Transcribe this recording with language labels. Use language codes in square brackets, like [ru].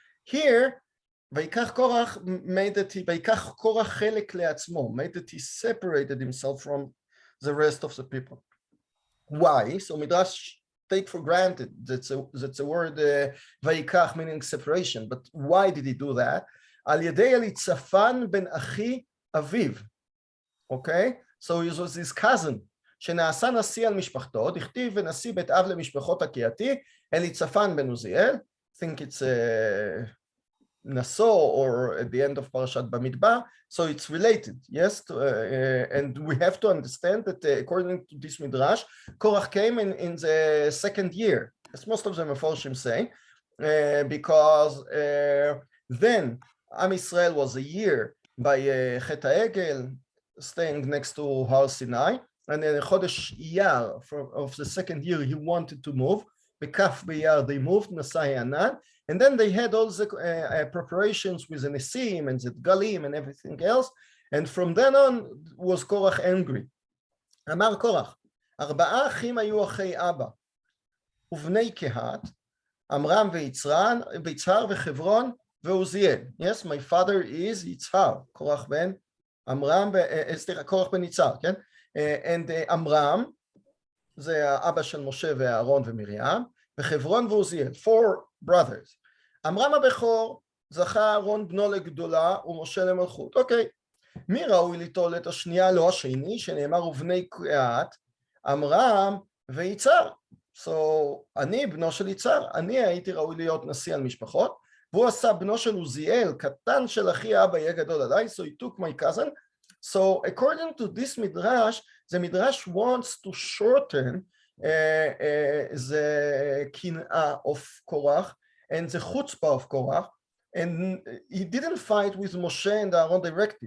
[en] Here, ויקח קורח made that [he] ויקח קורח חלק לעצמו, [en] made that he separated himself from the rest of the people. Why? So Midrash take for granted that's a word ויקח meaning separation, but why did he do that? [he] על ידי אליצפן בן אחי אביו. [en] Okay? So he was his cousin, [he] שנעשה נשיא על משפחתו, דכתיב ונשיא בית אב למשפחות הקהתי, אליצפן בן עוזיאל, [en] I think it's נשוא, or at the end of פרשת במדבר, so it's related, yes, and we have to understand that according to this Midrash, Korach came in the 2nd year, as most of the Meforshim say, because then Am Yisrael was a year by Chet HaEgel, staying next to Har Sinai, and then Chodesh Iyar of the 2nd year he wanted to move. Bekaf B'Iyar they moved Nasai Anan, and then they had all the preparations with the Nesim and the Galim and everything else, and from then on was Korach angry. [he] Amar Korach, 4 אחים היו אחי אבא, ובני קהת, עמרם ויצהר וחברון ועוזיאל. [en] Yes, my father is [he] יצהר, קורח בן עמרם, סליחה, קורח בן יצהר, כן? [en] And [he] עמרם, זה האבא של משה ואהרון ומרים, וחברון ועוזיאל, [en] 4 brothers. [he] עמרם הבכור זכה אהרון בנו לגדולה ומשה למלכות. אוקיי, מי ראוי ליטול את השנייה? לא השני, שנאמר ובני קהת, עמרם ויצהר. [en] So, [he] אני בנו של יצהר, אני הייתי ראוי להיות נשיא על משפחות, והוא עשה בנו של עוזיאל, קטן של אחי אבא יהיה גדול עליי, [en] so he took my cousin. So according to this midrash, the midrash wants to shorten the kin'ah of Korach and the chutzpah of Korach, and he didn't fight with Moshe and Aaron directly.